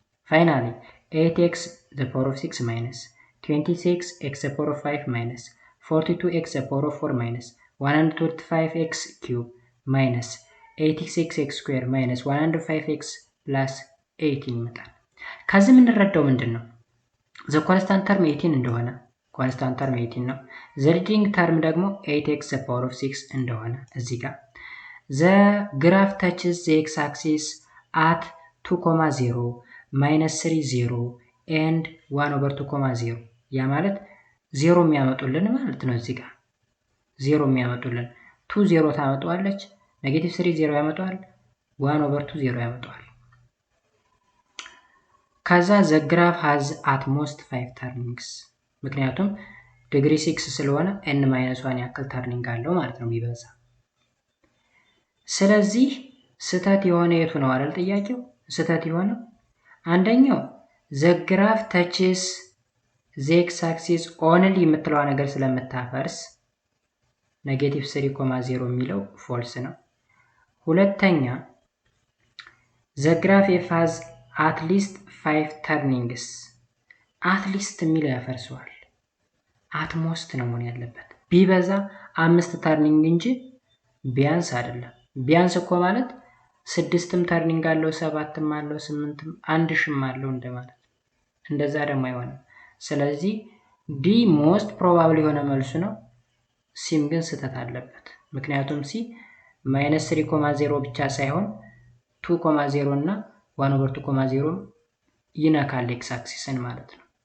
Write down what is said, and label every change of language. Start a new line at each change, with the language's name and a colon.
English: finally 8x the power of 6 minus 26x the power of 5 minus 42x the power of 4 minus 125x cube minus 86x square minus 105x plus 18 ይመጣል።
Amharic: ከዚህ የምንረዳው ምንድነው? the constant term 18 እንደሆነ constant term 18 ነው። the leading term ደግሞ 8x the power of 6 እንደሆነ እዚህ ጋር
English: the graph touches the x-axis at 2, minus 3, 0 and 1/2, 0
Amharic: ያ ማለት 0 የሚያመጡልን ማለት ነው። እዚህ ጋር 0 የሚያመጡልን 2 0 ታመጣዋለች፣ negative 3 0 ያመጣዋል፣ 1/2 0 ያመጣዋል። ከዛ
English: the graph has at most 5 turnings
Amharic: ምክንያቱም ዲግሪ 6 ስለሆነ n-1 ያክል ተርኒንግ አለው ማለት ነው ቢበዛ። ስለዚህ ስህተት የሆነ የቱ ነው አይደል ጥያቄው? ስህተት የሆነው አንደኛው the graph touches the x-axis only የምትለው ነገር ስለምታፈርስ negative 3, 0 የሚለው ፎልስ ነው። ሁለተኛ the graph f has at least 5 turnings at least የሚለው ያፈርሰዋል። at most ነው መሆን ያለበት ቢበዛ 5 ተርኒንግ እንጂ ቢያንስ አይደለም ቢያንስ እኮ ማለት 6ም ተርኒንግ አለው 7ም አለው 8ም 1000ም አለው እንደማለት እንደዛ ደግሞ አይሆንም ስለዚህ ዲ most probably የሆነ መልሱ ነው ሲም ግን ስህተት አለበት ምክንያቱም ሲ -3.0 ብቻ ሳይሆን 2.0 እና 1/2.0 ይነካል ኤክስ አክሲስን ማለት ነው